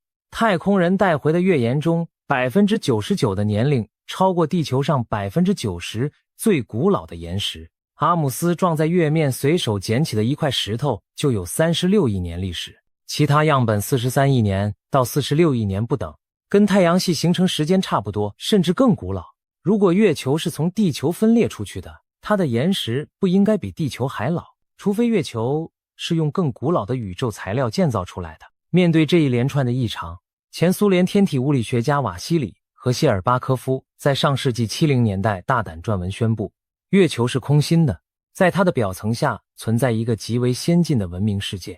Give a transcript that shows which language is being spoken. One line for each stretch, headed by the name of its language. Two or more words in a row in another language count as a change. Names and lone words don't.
Chinese: 太空人帶回的月岩中 99% 的年齡超過地球上 90% 最古老的岩石。阿姆斯撞在月面隨手撿起的一塊石頭就有36億年歷史，其他樣本43億年到46億年不等。跟太陽系形成時間差不多，甚至更古老。如果月球是從地球分裂出去的，它的岩石不應該比地球還老，除非月球是用更古老的宇宙材料建造出来的。面对这一连串的異常，前蘇聯天體物理學家瓦西里和謝爾巴科夫在上世紀70年代大膽撰文宣布，月球是空心的，在它的表層下存在一個極為先進的文明世界。